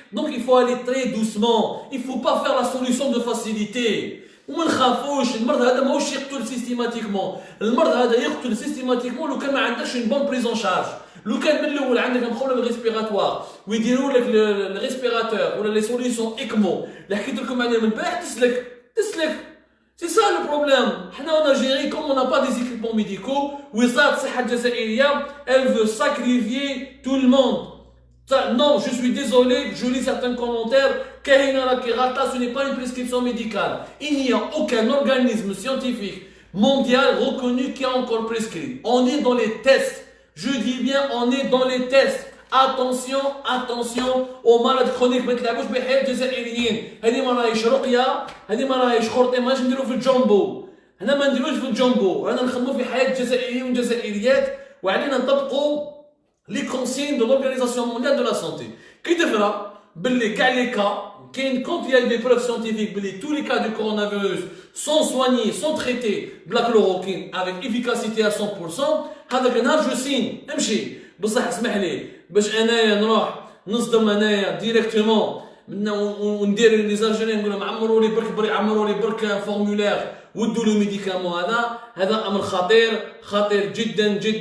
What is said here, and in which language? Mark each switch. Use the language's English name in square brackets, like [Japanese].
[French] Donc il faut aller très doucement. Il ne faut pas faire la solution de facilité. [Arabic] وما نخافوش المرض هذا ماهوش يقتل سيستيماتيكمون. المرض هذا يقتل سيستيماتيكمون لو كان ما عندكش [French] une bonne prise en charge. [Arabic] لو كان من الاول عندك [French] un problème respiratoire [Arabic] ويديروا لك الريسبيراتور ولا لي سوليسيون اكمو اللي حكيت لكم عليهم من البارح تسلك. [French] C'est ça le problème. حنا en Algérie comme on n'a pas des équipements médicaux [Arabic] وزارة الصحة الجزائرية [French] elle veut sacrifier tout le monde. Non, je suis désolé, je lis certains commentaires. Ce n'est pas une prescription médicale. Il n'y a aucun organisme scientifique mondial reconnu qui a encore prescrit. On est dans les tests. Je dis bien, on est dans les tests. Attention aux malades chroniques. [Arabic] ما تلعبوش بحياة الجزائريين. هذه ما راهيش رقية، هذه ما راهيش خرطة، ماش نديرو في الجامبو. هنا ما نديروش في الجامبو، رانا نخدمو في حياة الجزائريين والجزائريات وعلينا نطبقوا [French] les consignes de l'Organisation mondiale de la santé. Qui devra, quand il y a des preuves scientifiques, tous les cas du coronavirus sont soignés, sont traités de la chloroquine avec efficacité à 100%, [Arabic] هذاك النهار [French] je signe. [Arabic] امشي. بصح اسمح لي باش انايا نروح نصدم انايا ديريكتومون وندير لي زالجيريان نقول لهم عمروا لي برك فورمولير ودوا له ميديكامون هذا امر خطير جدا.